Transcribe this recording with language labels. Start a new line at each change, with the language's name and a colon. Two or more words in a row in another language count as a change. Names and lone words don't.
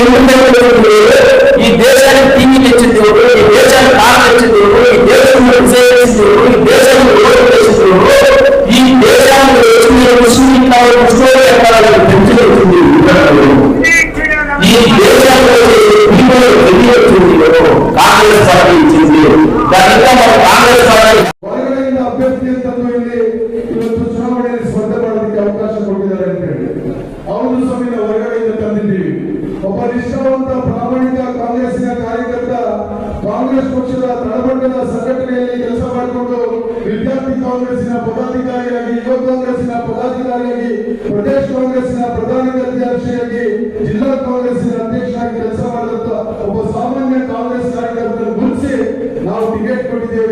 Telugu: ఈ దేశానికి తిండి తెచ్చింది, ఈ దేశానికి కాలం తెచ్చింది, ఈ దేశంలో విజయించింది, ఈ దేశానికి ఓటు తెచ్చింది, ఈ దేశానికి పెంచుతుంది, ఈ దేశానికి కాంగ్రెస్ పార్టీ ఇచ్చింది. దానితో మన కాంగ్రెస్ పార్టీ
Kannada: ಹೊರಗಡೆಯಿಂದ ಅಭ್ಯರ್ಥಿಯನ್ನು ತಂದು ಇಲ್ಲಿ ಇವತ್ತು ಚುನಾವಣೆಯಲ್ಲಿ ಸ್ಪರ್ಧೆ ಮಾಡೋದಕ್ಕೆ ಅವಕಾಶ ಕೊಟ್ಟಿದ್ದಾರೆ ಅಂತ ಹೇಳಿ ಅವರು ಸ್ವಾಮಿನ ಹೊರಗಡೆಯಿಂದ ತಂದಿದ್ದೀವಿ. ಒಬ್ಬ ನಿಷ್ಠಾವಂತ ಪ್ರಾಮಾಣಿಕ ಕಾಂಗ್ರೆಸ್ಸಿನ ಕಾರ್ಯಕರ್ತ ಕಾಂಗ್ರೆಸ್ ಪಕ್ಷದ ತಳಮಟ್ಟದ ಸಂಘಟನೆಯಲ್ಲಿ ಕೆಲಸ ಮಾಡಿಕೊಂಡು ವಿದ್ಯಾರ್ಥಿ ಕಾಂಗ್ರೆಸ್ಸಿನ ಪದಾಧಿಕಾರಿಯಾಗಿ, ಯುವ ಕಾಂಗ್ರೆಸ್ಸಿನ ಪದಾಧಿಕಾರಿಯಾಗಿ, ಪ್ರದೇಶ ಕಾಂಗ್ರೆಸ್ಸಿನ ಪ್ರಧಾನ ಕಾರ್ಯದರ್ಶಿಯಾಗಿ, ಜಿಲ್ಲಾ ಕಾಂಗ್ರೆಸ್ಸಿನ ಅಧ್ಯಕ್ಷರಾಗಿ ಕೆಲಸ ಮಾಡಿದಂತ ಒಬ್ಬ ಸಾಮಾನ್ಯ ಕಾಂಗ್ರೆಸ್ ಕಾರ್ಯಕರ್ತರನ್ನು ಗುರುತಿಸಿ ನಾವು ಟಿಕೆಟ್ ಕೊಟ್ಟಿದ್ದೇವೆ.